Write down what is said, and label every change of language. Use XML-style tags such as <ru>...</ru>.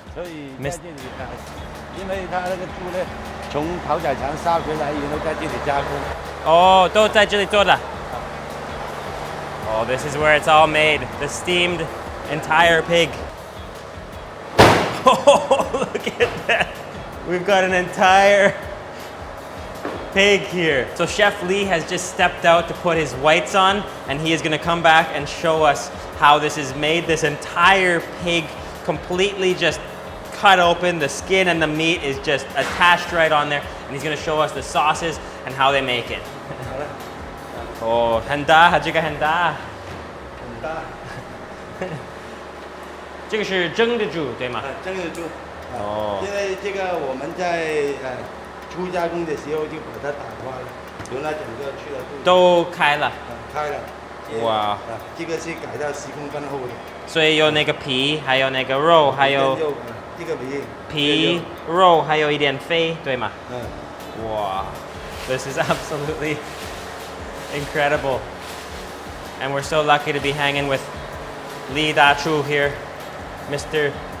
<zh>所以在这里因为他那个猪呢，从屠宰场杀回来以后，在这里加工。哦，都在这里做的。</zh> <en>Oh, this is where it's all made. The steamed entire pig. Oh, look at that. We've got an entire pig here. So Chef Lee has just stepped out to put his whites on, and he is gonna come back and show us how this is made. This entire pig completely just cut open. The skin and the meat is just attached right on there, and he's gonna show us the sauces and how they make it.</en> <zh>Oh, 很大，这个很大。很大。这个是蒸的猪，对吗？蒸的猪。哦。因为这个我们在初加工的时候就把它打花了，由那整个去了都开了。开了。哇。这个是改到10公分厚的。所以有那个皮，还有那个肉，还有这个皮肉，还有一点肺，对吗？嗯。</zh> <en>哇 ，this is absolutely incredible, and we're so lucky to be hanging with Lee Da Chu here, Mr.</en>